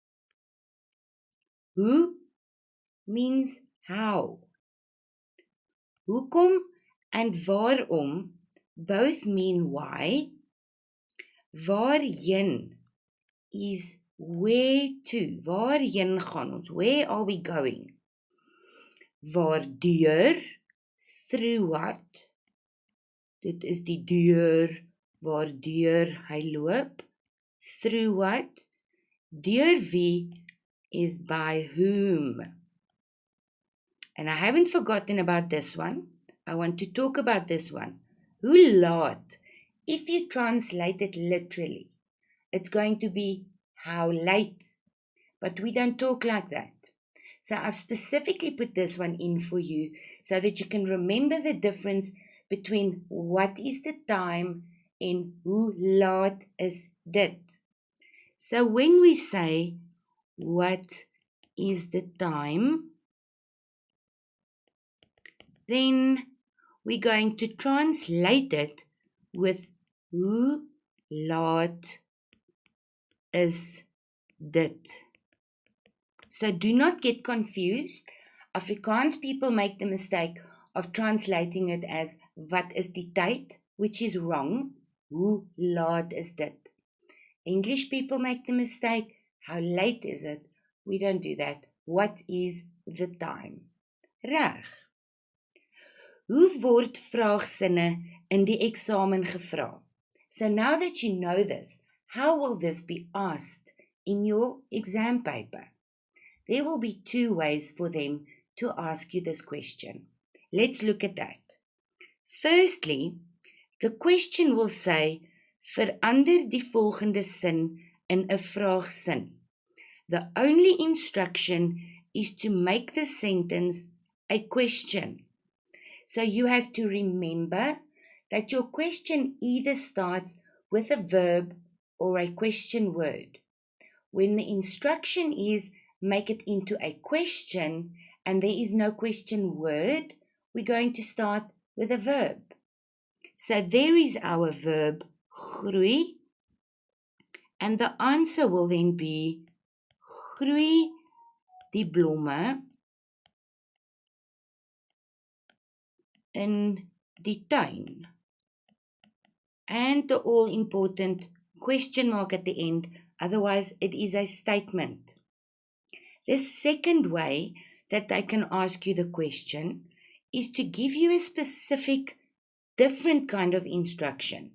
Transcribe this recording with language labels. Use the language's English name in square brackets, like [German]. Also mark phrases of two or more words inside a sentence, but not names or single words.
[English] Hoe means how. Hoekom and waarom both mean why. Waarheen is where to. [Afrikaans] Waarheen gaan ons? [English] Where are we going? Waardeur, through what? [Afrikaans] Dit is die deur waardeur hy loop. [English] Through what? [Afrikaans] Deur wie [English] is by whom. And I haven't forgotten about this one. I want to talk about this one. [Afrikaans] Hoe laat? [English] If you translate it literally, it's going to be how late. But we don't talk like that. So I've specifically put this one in for you so that you can remember the difference between what is the time and [Afrikaans] hoe laat is dit. [English] So when we say what is the time, then we're going to translate it with [Afrikaans] hoe laat is dit. [English] So do not get confused. Afrikaans people make the mistake of translating it as [Afrikaans] wat is die tyd, [English] which is wrong. [Afrikaans] Hoe laat is dit? [English] English people make the mistake, how late is it? We don't do that. What is the time? [Afrikaans] Reg. Hoe word vraagsinne in die eksamen gevra? [English] So now that you know this, how will this be asked in your exam paper? There will be two ways for them to ask you this question. Let's look at that. Firstly, the question will say, [Afrikaans] verander die volgende sin in 'n vraagsin. [English] The only instruction is to make the sentence a question. So you have to remember that your question either starts with a verb or a question word. When the instruction is make it into a question and there is no question word, we're going to start with a verb. So there is our verb groei, and the answer will then be [Afrikaans] groei die blomme in die tuin. [English] And the all-important question mark at the end, otherwise it is a statement. The second way that they can ask you the question is to give you a specific, different kind of instruction.